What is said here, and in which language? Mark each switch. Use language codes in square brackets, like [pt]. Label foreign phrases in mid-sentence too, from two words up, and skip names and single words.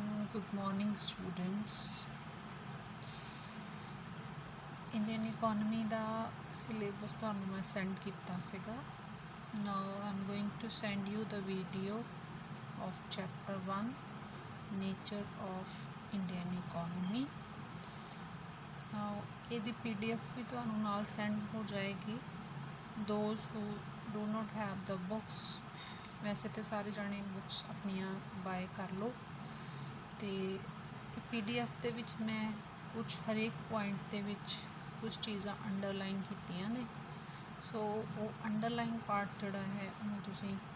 [en] Good morning, students. Indian economy ਦਾ syllabus [pa] ਤੁਹਾਨੂੰ ਮੈਂ [en] send [pa] ਕੀਤਾ ਸੀਗਾ. [en] Now I'm going to send you the video of chapter 1, nature of Indian economy. [pa] Now ਇਹਦੀ PDF ਵੀ ਤੁਹਾਨੂੰ ਨਾਲ send ਹੋ ਜਾਏਗੀ. [en] Those who do not have the books, [pa] ਵੈਸੇ ਤੇ ਸਾਰੇ ਜਾਣੇ ਬੁੱਕਸ ਆਪਣੀਆਂ ਬਾਏ ਕਰ ਲਓ ਤੇ PDF ਦੇ ਵਿੱਚ ਮੈਂ ਕੁਛ ਹਰੇਕ ਪੁਆਇੰਟ ਦੇ ਵਿੱਚ ਕੁਛ ਚੀਜ਼ਾਂ ਅੰਡਰਲਾਈਨ ਕੀਤੀਆਂ ਨੇ ਸੋ ਉਹ [en] underline part [pa] ਜਿਹੜਾ ਹੈ ਉਹਨੂੰ ਤੁਸੀਂ